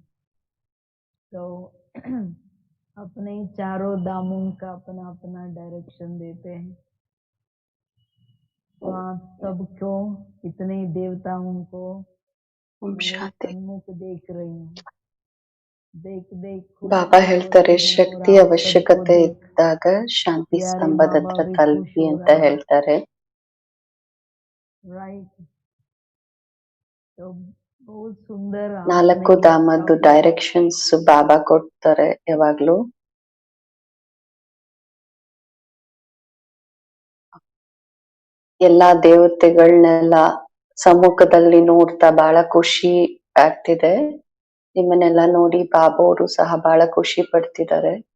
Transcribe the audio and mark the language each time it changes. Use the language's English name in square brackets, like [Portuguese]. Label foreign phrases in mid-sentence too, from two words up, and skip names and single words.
[Hindi] तो अपने चारों धामों का अपना अपना डायरेक्शन देते हैं। तो आप सबको, इतने देवताओं को ओम मेरे शांति। सन्मुख देख रही हूँ। देख देख खुश [Kannada] ಬಾಬಾ [Hindi] हो [Kannada] ಹೇಳ್ತಾರೆ, [Hindi] रही हूँ और [Kannada] ಶಕ್ತಿ [Hindi] आप सबको [Kannada] ಅವಶ್ಯಕತೆ [Hindi] देख [Kannada] ಇದ್ದಾಗ ಶಾಂತಿ [Hindi] प्यारे [Kannada] ಸ್ತಂಭದ [Hindi] बाबा [Kannada] ಹತ್ರ [Hindi] भी खुश [Kannada] ತಲುಪಿ [Hindi] हो [Kannada] ಅಂತ [Hindi] रहे हैं, [Kannada] ಹೇಳ್ತಾರೆ. [Hindi] राइट। तो बहुत सुंदर आपने 4 ये [Kannada] ಧಾಮದ್ದು [Hindi] टॉपिक। [Kannada] ಡೈರೆಕ್ಷನ್ಸ್ ಬಾಬಾ ಕೊಡ್ತಾರೆ ಯಾವಾಗ್ಲೂ. ಎಲ್ಲಾ ದೇವತೆಗಳನ್ನೆಲ್ಲ ಸಮ್ಮುಖದಲ್ಲಿ ನೋಡ್ತಾ ಬಹಳ ಖುಷಿ ಆಗ್ತಿದೆ. ನಿಮ್ಮನ್ನೆಲ್ಲ ನೋಡಿ ಬಾಬಾ ಅವರು ಸಹ ಬಹಳ ಖುಷಿ ಪಡ್ತಿದ್ದಾರೆ.